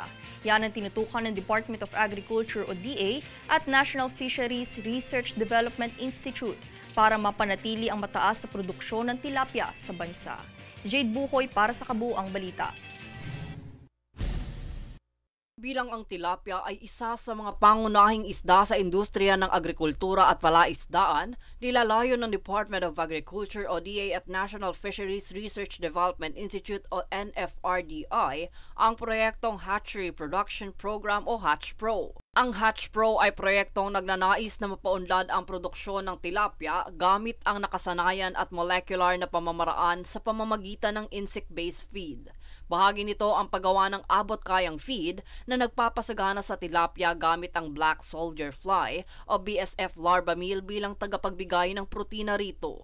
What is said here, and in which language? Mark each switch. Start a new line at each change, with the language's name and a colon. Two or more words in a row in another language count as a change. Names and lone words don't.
Filipino: Yan ang tinutukan ng Department of Agriculture o DA at National Fisheries Research Development Institute para mapanatili ang mataas sa produksyon ng tilapia sa bansa. Jade Buhoy para sa Kabuuang Balita. Bilang ang tilapia ay isa sa mga pangunahing isda sa industriya ng agrikultura at palaisdaan, nilalayo ng Department of Agriculture o DA at National Fisheries Research Development Institute o NFRDI ang proyektong Hatchery Production Program o Hatch Pro. Ang Hatch Pro ay proyektong nagnanais na mapaunlad ang produksyon ng tilapia gamit ang nakasanayan at molecular na pamamaraan sa pamamagitan ng
English: insect-based feed.
Filipino: Bahagi nito ang paggawa ng abot-kayang feed na nagpapasagana sa tilapia gamit ang Black Soldier Fly o BSF
English: larva meal
Filipino: bilang tagapagbigay ng protina rito.